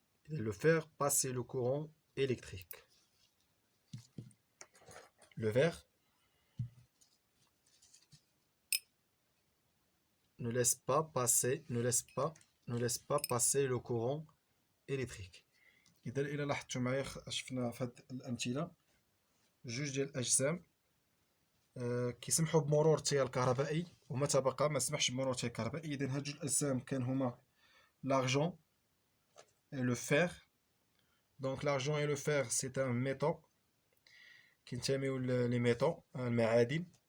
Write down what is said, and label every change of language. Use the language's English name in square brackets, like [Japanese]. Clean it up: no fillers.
[French] Et le fer passer le courant électrique. Le verre ne laisse pas passer le courant électrique. [Arabic] إذا إلا لاحظتوا معايا شفنا في هاد الأمثلة جوج ديال الأجسام كيسمحوا بمرور التيار الكهربائي وما تبقى ما سمحش بمرور التيار الكهربائي. إذا هاد جوج الأجسام كان هما [French] l'argent et le fer. Donc l'argent et le fer c'est un métaux [Arabic] كينتميو لي ميتaux المعادن.